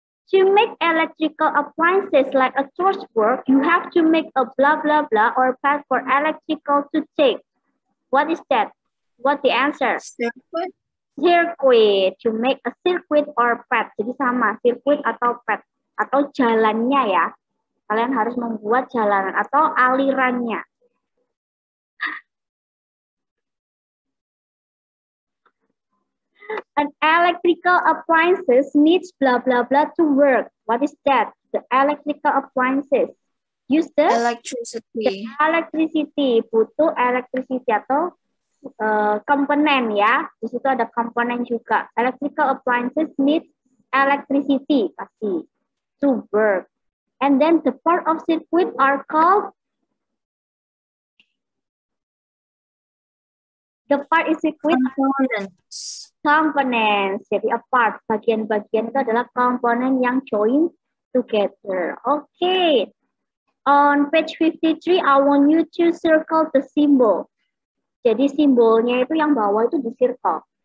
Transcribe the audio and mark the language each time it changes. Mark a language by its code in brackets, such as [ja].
[en] To make electrical appliances like a torchwork, you have to make a blah, blah, blah or path for electrical to take. What is that? What the answer? Circuit. Circuit. To make a circuit or path. [id] Jadi sama, circuit atau path. Atau jalannya ya. Kalian harus membuat jalanan atau alirannya. [en] An electrical appliances needs blah blah blah to work. What is that? The electrical appliances use the electricity. [id] Butuh electricity atau komponen ya. [en] Di situ ada komponen juga. Electrical appliances need electricity pasti to work. And then the part of circuit are called The part is equipped Components. components. [id] Jadi a part, bagian-bagian itu adalah komponen yang join together. [en] Okay. On page 53, I want you to circle the symbol. [id] Jadi simbolnya itu yang bawah itu di circle.